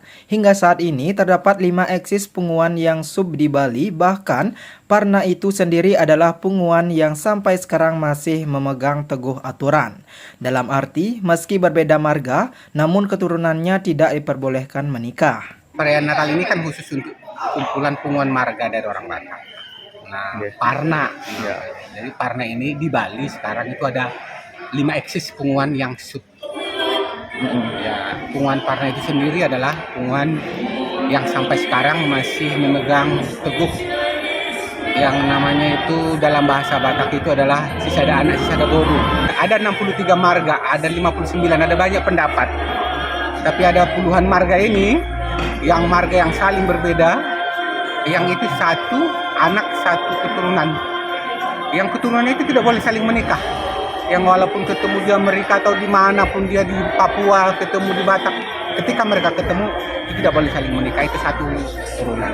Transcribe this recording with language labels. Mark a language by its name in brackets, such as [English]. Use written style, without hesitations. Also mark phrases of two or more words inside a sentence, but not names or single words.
[Indonesian] Hingga saat ini terdapat 5 eksis punguan yang sub di Bali, bahkan Parna itu sendiri adalah punguan yang sampai sekarang masih memegang teguh aturan. Dalam arti, meski berbeda marga, namun keturunannya tidak diperbolehkan menikah. Perayaan Natal ini kan khusus untuk kumpulan punguan marga dari orang Batak. Nah, Parna. Jadi Parna ini di Bali sekarang itu ada 5 eksis punguan yang sub. Ya, punguan Parna itu sendiri adalah punguan yang sampai sekarang masih memegang teguh yang namanya itu dalam bahasa Batak itu adalah [Batak Toba] sisada anak sisada boru. [Indonesian] Ada 63 marga, ada 59, ada banyak pendapat. Tapi ada puluhan marga ini yang marga yang saling berbeda, yang itu satu anak satu keturunan, yang keturunannya itu tidak boleh saling menikah, yang walaupun ketemu di Amerika atau dimanapun dia di Papua, ketemu di Batak, ketika mereka ketemu itu tidak boleh saling menikah, itu satu keturunan.